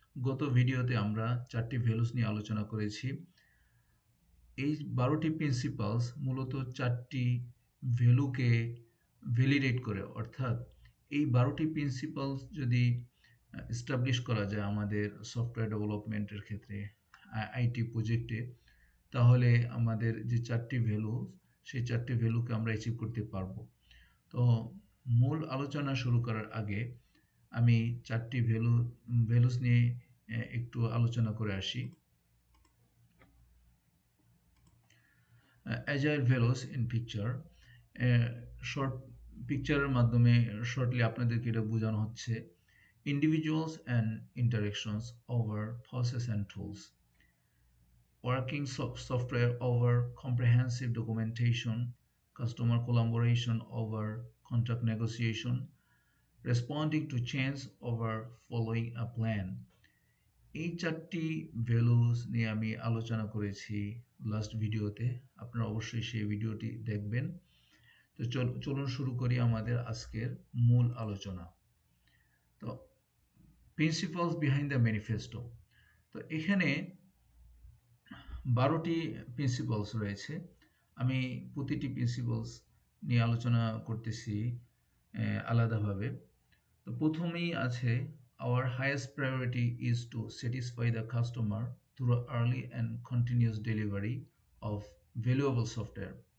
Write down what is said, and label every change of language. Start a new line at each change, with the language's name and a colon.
Bangla: গত ভিডিওতে আমরা 4টি ভ্যালুস নিয়ে আলোচনা করেছি। এই 12টি প্রিন্সিপালস মূলত 4টি ভ্যালুকে ভ্যালিডেট করে, অর্থাৎ এই 12টি প্রিন্সিপালস যদি এস্টাবলিশ করা যায় আমাদের সফটওয়্যার ডেভেলপমেন্টের ক্ষেত্রে, আইটি প্রজেক্টে, তাহলে আমাদের যে 4টি ভ্যালু, সেই 4টি ভ্যালুকে আমরা অ্যাচিভ করতে পারবো। তো মূল আলোচনা শুরু করার আগে আমি 4টি ভ্যালুস নিয়ে একটু আলোচনা করে আসি। Agile values in picture, short পিকচারের মাধ্যমে শর্টলি আপনাদেরকে এটা বোঝানো হচ্ছে
English: individuals and interactions over process and tools, working software over comprehensive documentation, customer collaboration over contract negotiation, responding to change over following a plan.
Bangla: এই 4টি ভ্যালুস নিয়ে আমি আলোচনা করেছি লাস্ট ভিডিওতে। আপনারা অবশ্যই সেই ভিডিওটি দেখবেন। তো চলুন শুরু করি আমাদের আজকের মূল আলোচনা। তো
English: Principles behind the manifesto.
Bangla: তো এখানে 12টি প্রিন্সিপালস রয়েছে। আমি প্রতিটি প্রিন্সিপালস নিয়ে আলোচনা করতেছি আলাদাভাবে। তো প্রথমেই আছে,
English: our highest priority is to satisfy the customer through early and continuous delivery of valuable software.